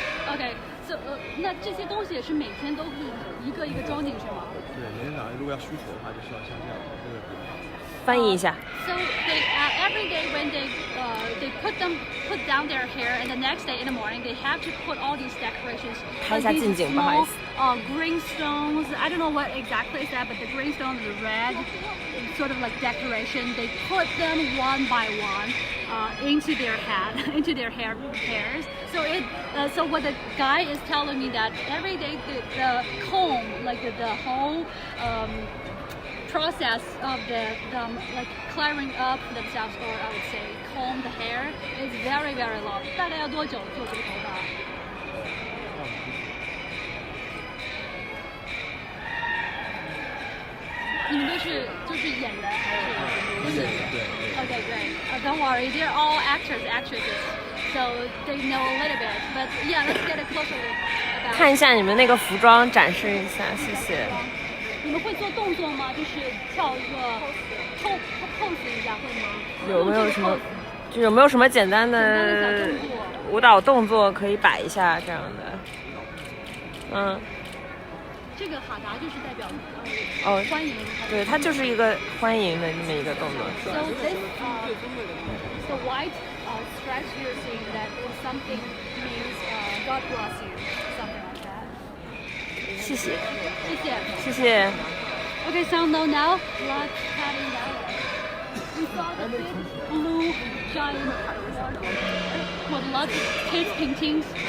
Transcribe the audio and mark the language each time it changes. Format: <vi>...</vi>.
<zh>OK， 那这些东西也是每天都是一个一个装进去吗？对，每天早上如果要梳头的话，就需要像这样这个。翻译一下。</zh> <en>So they every day when they put down their hair, and the next day in the morning they have to put all these decorations.</en> <zh>拍一下近景，不好意思。</zh> <en>Green stones. I don't know what exactly is that, but the green stones, the red, sort of like decoration. They put them one by one into their head, into their hairs. So what the guy is telling me that every day the comb, like the whole process of the like clearing up themselves, or I would say comb the hair, is very very long.</en> <zh>大概要多久做这个头发？你们都是就是演的还是都是？</zh> <en>Okay, great. Don't worry, they're all actors, actresses, so they know a little bit. But yeah, let's get a closer look about.</en> <zh>看一下你们那个服装，展示一下，谢谢。你们会做动作吗？就是跳一个 pose 一下会吗？有没有什么？就有没有什么简单的舞蹈动作可以摆一下这样的？嗯。这个哈达就是代表欢迎。对，它就是一个欢迎的这么一个动作。</zh> <en>So this the white stretch you're seeing that is something means God bless you, something like that.</en> <zh>谢谢。谢谢。谢谢。</zh> <en>Okay, so now let's head in that. We saw the big blue giant with lots of kids paintings.</en>